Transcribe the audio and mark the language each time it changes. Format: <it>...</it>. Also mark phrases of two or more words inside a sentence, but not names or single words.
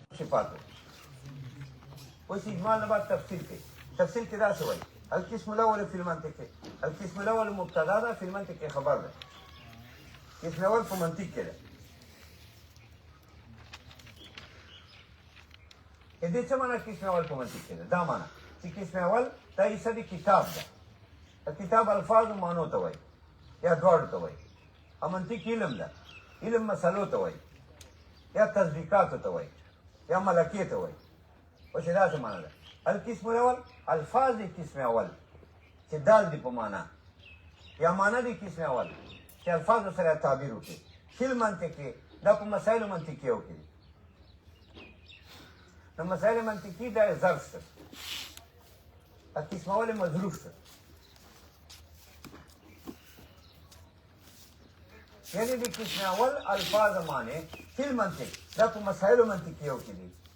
<ps>صفات اوس اجمال نه بعد تفصیل کوي تفصیل کې داسې وایي</ps> <ar>القسم الاول فی المنطق القسم الاول</ar> <ps>مبتدا ده</ps> <ar>فی المنطق</ar> <ps>کې خبر ده قسم اول په منطق کې ده دې څه معنا قسم اول په منطق کې ده دا معنا چې قسم اول دا حصه د کتاب ده د کتاب الفاظ معنو ته وایي یا دواړو ته وایي او منطق علم ده علم مسلو ته وایي یا تطبیقاتو ته وایي یا ملکې ته وایي اوس دا څه معنا ده</ps> <ar>القسم الاول</ar> <ps>الفاظ د قسم اول چې دال دي په معنا یا معنا د قسم اول چې الفاظ سره تعبیر وکړي</ps> <ar>فل منطق</ar> <ps>کې دا په مسایل منطقي وکړي نو مسایل منطقي دا ظرف ده</ps> <ar>القسم اول</ar> <ps>مظروف ده یعنی د قسم اول الفاظ معنی</ps> <ar>فل منطق</ar> <ps>دا په مسایل منطقي وکړي</ps>